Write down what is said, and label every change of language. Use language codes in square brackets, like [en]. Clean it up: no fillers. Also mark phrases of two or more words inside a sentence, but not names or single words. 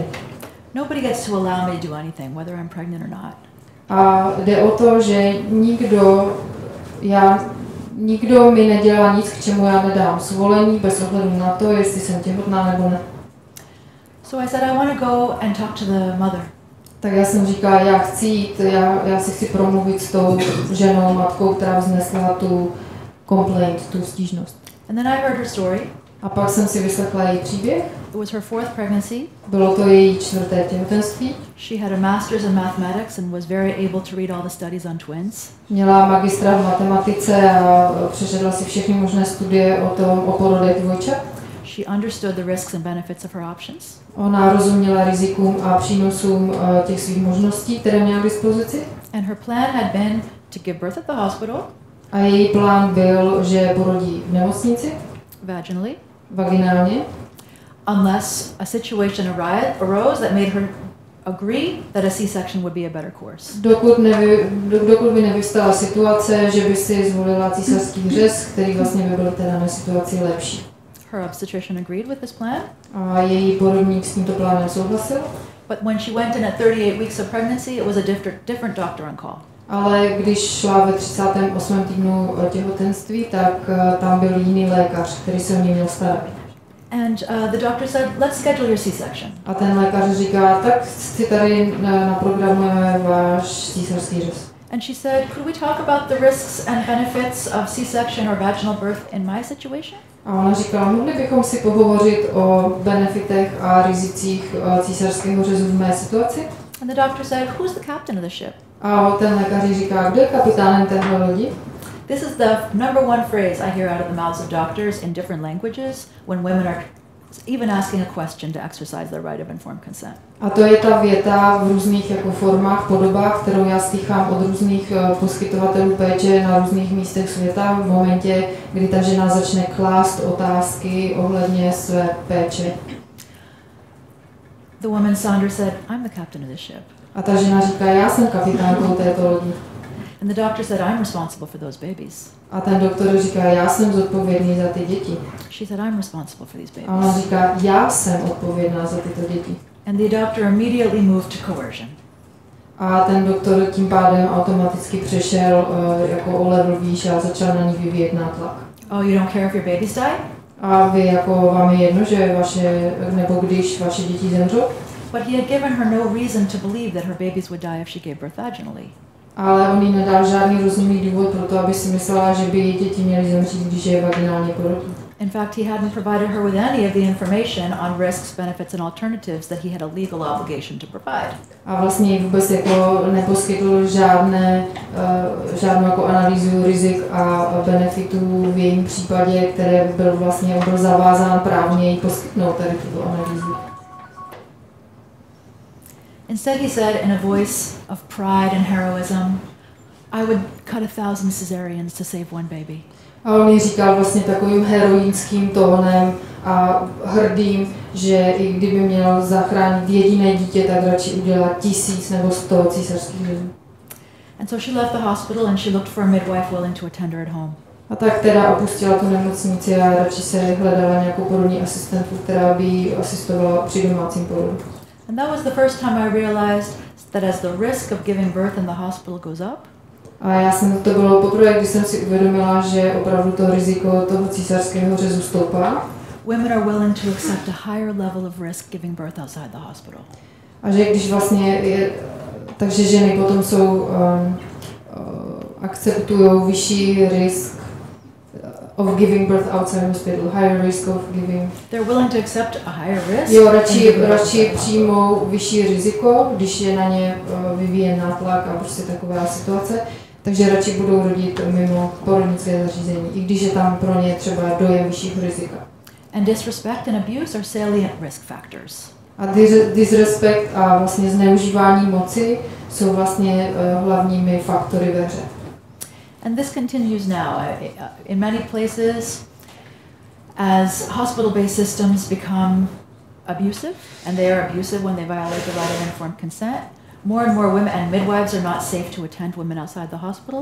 [en] Nobody gets to allow me to do anything, whether I'm pregnant or not. [cs] A jde o to, že nikdo mi nedělá nic, k čemu já nedám svolení, bez ohledu na to, jestli jsem těhotná nebo ne. [en] So I said I want to go and talk to the mother. [cs] Tak já jsem říkala, já chci jít, já si chci promluvit s tou ženou, matkou, která vznesla tu complaint, tu stížnost. [en] And then I heard her story. [cs] A pak jsem si vyslechla její příběh. [en] It was her 4th pregnancy. [cs] Bylo to její 4. těhotenství. [en] She had a master's in mathematics and was very able to read all the studies on twins. [cs] Měla magistra v matematice a přečetla si všechny možné studie o porodech dvojčat. [en] She understood the risks and benefits of her options. [cs] Ona rozuměla rizikům a přínosům těch svých možností, které měla k dispozici. [en] And her plan had been to give birth at the hospital. [cs] A její plán byl, že porodí v nemocnici. [en] Vaginally. [cs] Vaginálně. [en] Unless a situation arose that made her agree that a C-section would be a better course. [cs] Dokud by nevyvstala situace, že by si zvolila císařský řez, který vlastně by byl teda na situaci lepší. [en] Her obstetrician agreed with this plan. [cs] A její porodník s tímto plánem souhlasil. But when she went in at 38 weeks of pregnancy, it was a different doctor on call. Ale když šla ve 38. týdnu těhotenství, tak tam byl jiný lékař, který se o ní měl starat. [en] And the doctor said, let's schedule your C-section. [cs] A ten lékař říká, tak si tady naprogramujeme váš císařský řez. [en] And she said, could we talk about the risks and benefits of C-section or vaginal birth in my situation? [cs] A ona říkala, mohli bychom si pohovořit o benefitech a rizicích císařského řezu v mé situaci? [en] And the doctor said, who's the captain of the ship? [cs] A ten lékař říká, kdo je kapitánem téhle lodi? [en] This is the number one phrase I hear out of the mouths of doctors in different languages when women are even asking a question to exercise their right of informed consent. [cs] A to je ta věta v různých jako formách, podobách, kterou já slychám od různých poskytovatelů péče na různých místech světa v momentě, kdy ta žena začne klást otázky ohledně své péče. [en] The woman Sandra said, I'm the captain of the ship. [cs] A ta žena říká, já jsem kapitánkou této lodi. [en] And the doctor said, I'm responsible for those babies. [cs] A ten doktor říká, já jsem zodpovědný za ty děti. [en] She said, I'm responsible for these babies. [cs] A ona říká, já jsem odpovědná za tyto děti. [en] And the doctor immediately moved to coercion. [cs] A ten doktor tím pádem automaticky přešel jako o level výš a začal na ní vyvíjet nátlak. [en] Oh, you don't care if your babies die? [cs] A vy jako vám je jedno, že vaše, nebo když vaše děti zemřou? [en] But he had given her no reason to believe that her babies would die if she gave birth vaginally. [cs] Ale on jí nedal žádný rozumný důvod pro to, aby si myslela, že by děti měly zemřít, když je vaginálně porodí. [en] In fact, he hadn't provided her with any of the information on risks, benefits and alternatives that he had a legal obligation to provide. [cs] A vlastně jí vůbec jako neposkytl žádnou jako analýzu rizik a benefitů v jejím případě, které byl zavázán právně jí poskytnout tady tuto analýzu. [en] Instead, he said in a voice of pride and heroism, I would cut 1,000 cesareans to save one baby. [cs] A on jí říkal vlastně takovým heroickým tónem a hrdým, že i kdyby měl zachránit jediné dítě, tak radši udělat 1000 nebo 100 císařských řezů. [en] And so she left the hospital and she looked for a midwife willing to attend her at home. [cs] A tak teda opustila tu nemocnici a radši se hledala nějakou porodní asistentku, která by jí asistovala při domácím porodu. [en] And that was the first time I realized that as the risk of giving birth in the hospital goes up, [cs] a to bylo poprvé, když jsem si uvědomila, že opravdu to riziko toho císařského řezu stoupá. [en] Women are willing to accept a higher level of risk giving birth outside the hospital. [cs] A že když vlastně takže ženy potom akceptují vyšší [en] risk of giving birth outside hospital, higher risk of giving. They're willing to accept a higher risk. [cs] Jo, radši přijmou vyšší riziko, když je na ně vyvíjen nátlak a prostě taková situace, takže radši budou rodit mimo porodnické zařízení, i když je tam pro ně třeba dojem vyššího rizika. [en] And disrespect and abuse are salient risk factors. [cs] A disrespect a vlastně zneužívání moci jsou vlastně hlavními faktory ve hře. [en] And this continues now. In many places, as hospital-based systems become abusive, and they are abusive when they violate the right of informed consent, more and more women and midwives are not safe to attend women outside the hospital.